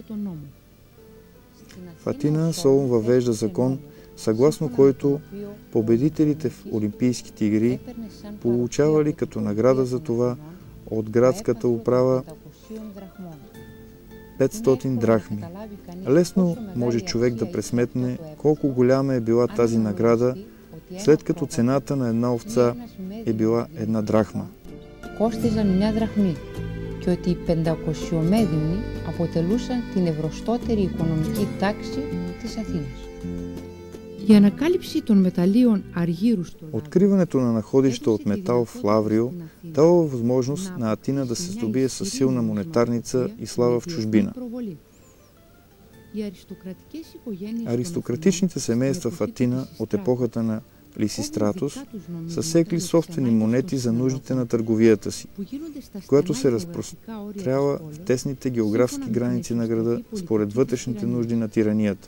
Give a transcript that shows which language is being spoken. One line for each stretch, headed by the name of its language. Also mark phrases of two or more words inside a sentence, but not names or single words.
Bulgarian: В Атина Солун въвежда закон, съгласно който победителите в Олимпийските игри получавали като награда за това от градската управа 500 драхми. Лесно може човек да пресметне колко голяма е била тази награда, след като цената на една овца е била 1 драхма.
Greek: Κόστιζαν 1 δραχμή και ότι οι 500 μέδυμνοι αποτελούσαν την ευρωστότερη οικονομική τάξη της Αθήνας. Η ανακάλυψη των μεταλλίων αργύρου στο Λαύριο.
Bulgarian: Откриването на находища от метал в Лаврио дава възможност на Атина да се здобие със силна монетарница и слава в чужбина. Аристократичните семейства в Атина от епохата на Лисистратос са секли собствени монети за нуждите на търговията си, която се разпростряла в тесните географски граници на града според вътрешните нужди на тиранията.